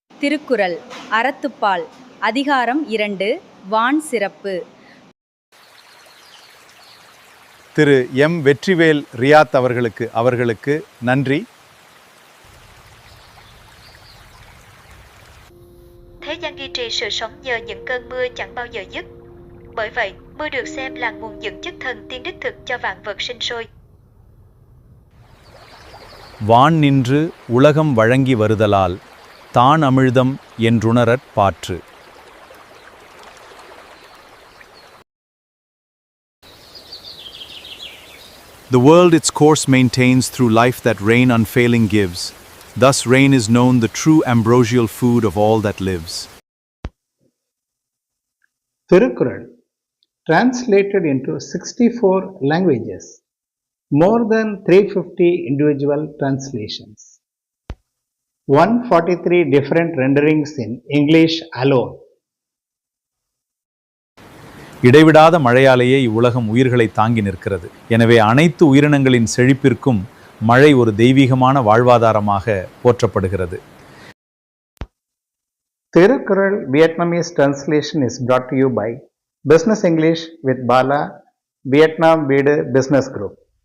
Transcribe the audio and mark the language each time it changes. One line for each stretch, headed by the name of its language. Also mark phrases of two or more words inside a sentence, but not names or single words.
Tamil: திருக்குறள் அறத்துப்பால் அதிகாரம் 2 வான் சிறப்பு. திரு எம் வெற்றிவேல் ரியாத் அவர்களுக்கு நன்றி.
Vietnamese: Thế gian duy trì sự sống nhờ những cơn mưa chẳng bao giờ dứt. Bởi vậy, mưa được xem là nguồn dưỡng chất thần tiên đích thực cho vạn vật sinh sôi.
Tamil: வான் நின்று உலகம் வழங்கி வருதலால் தான் அமிழ்தம் என்றுணரற் பாற்று.
English: The world its course maintains through life that rain unfailing gives. Thus rain is known the true ambrosial food of all that lives. Thirukkural, translated into 64 languages, more than 350 individual translations, 143 different renderings in English alone.
Tamil: இடைவிடாத மழையாலேயே இவ்வுலகம் உயிர்களை தாங்கி நிற்கிறது. எனவே அனைத்து உயிரினங்களின் செழிப்பிற்கும் மழை ஒரு தெய்வீகமான வாழ்வாதாரமாக போற்றப்படுகிறது.
English: Thirukkural Vietnamese translation is brought to you by Business English with Bala, Vietnam வீடு Business Group.